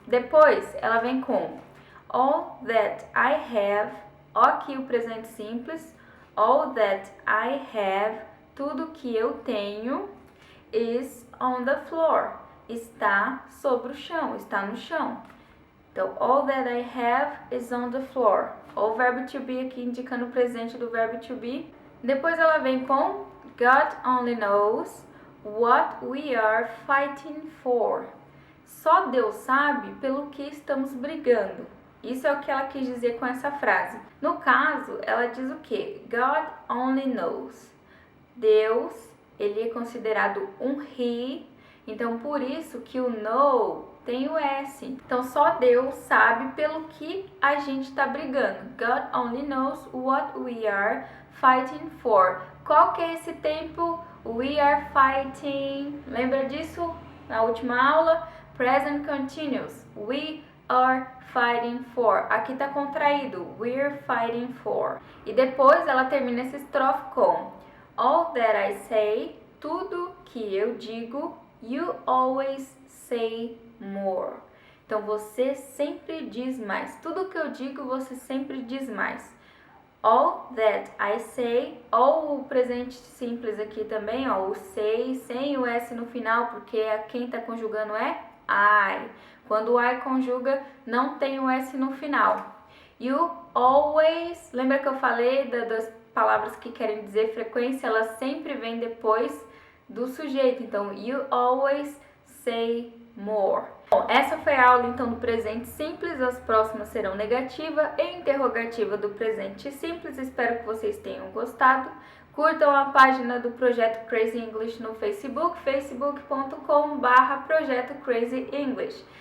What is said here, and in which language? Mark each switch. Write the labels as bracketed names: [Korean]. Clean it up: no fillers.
[Portuguese] Depois, ela vem com [English] all that I have, [Portuguese] ó aqui o presente simples, all that I have, tudo que eu tenho, [English] is on the floor, [Portuguese] está sobre o chão, está no chão. [English] Então, all that I have is on the floor. [Portuguese] O verbo to be aqui indicando o presente do verbo to be. Depois ela vem com [English] God only knows what we are fighting for. [Portuguese] Só Deus sabe pelo que estamos brigando. Isso é o que ela quis dizer com essa frase. No caso, ela diz o quê? [English] God only knows. [Portuguese] Deus, ele é considerado um he, Então, por isso que o know tem o S. Então, só Deus sabe pelo que a gente está brigando. [English] God only knows what we are fighting for. [Portuguese] Qual que é esse tempo? [English] We are fighting. [Portuguese] Lembra disso na última aula? [English] Present continuous. We are fighting for. [Portuguese] Aqui está contraído. [English] We're fighting for. [Portuguese] E depois ela termina essa estrofe com [English] all that I say, [Portuguese] tudo que eu digo, [English] you always say more. [Portuguese] Então você sempre diz mais. Tudo que eu digo, você sempre diz mais. [English] All that I say, [Portuguese] all o presente simples aqui também, ó, o say, sem o S no final, porque quem está conjugando é I. Quando o I conjuga, não tem o S no final. [English] You always, [Portuguese] lembra que eu falei das palavras que querem dizer frequência, elas sempre vêm depois do sujeito. [English] Então, you always say more. [Portuguese] Bom, essa foi a aula então do presente simples, as próximas serão negativa e interrogativa do presente simples. Espero que vocês tenham gostado. Curtam a página do Projeto Crazy English no Facebook, facebook.com/Projeto Crazy English.